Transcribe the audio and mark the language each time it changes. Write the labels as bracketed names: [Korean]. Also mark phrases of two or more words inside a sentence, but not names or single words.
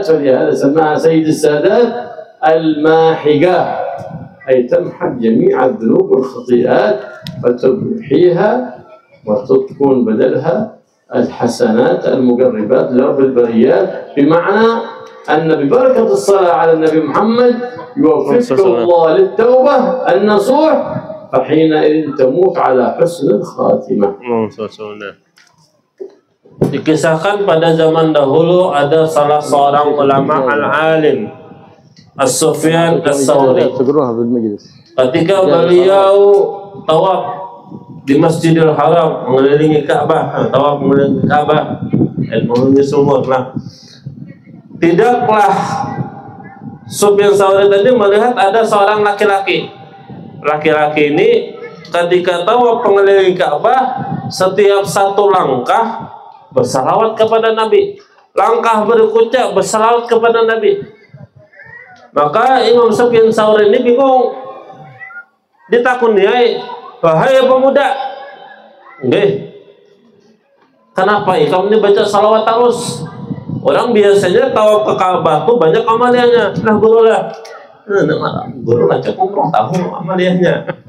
[Arabic] فلهذا سماها سيد السادات الماحقة، أي تمحق جميع الذنوب والخطيئات فتمحيها وتكون بدلها الحسنات المقربات لرب البريات. بمعنى أن ببركة الصلاة على النبي محمد يوفقك الله للتوبة النصوح، فحينئذ تموت على حسن الخاتمة. [Indonesian] Dikisahkan pada zaman dahulu ada salah seorang ulama al-alim, As-Sufyan As-Sawri. Ketika beliau tawaf di Masjidil Haram mengelilingi Ka'bah, tawaf mengelilingi Ka'bah, ilmunya sumur lah. Tidaklah Sufyan As-Sawri tadi melihat ada seorang laki-laki. Laki-laki ini ketika tawaf mengelilingi Ka'bah, setiap satu langkah bersalawat kepada Nabi, langkah berikutnya bersalawat kepada Nabi. Maka Imam Sufyan As-Sawri ini bingung, ditakuniai, wahai pemuda, kenapa kamu ini baca salawat terus? Orang biasanya tawaf ke Ka'bah tuh banyak amaliannya. Nah guru lah, cukup tahu amaliannya.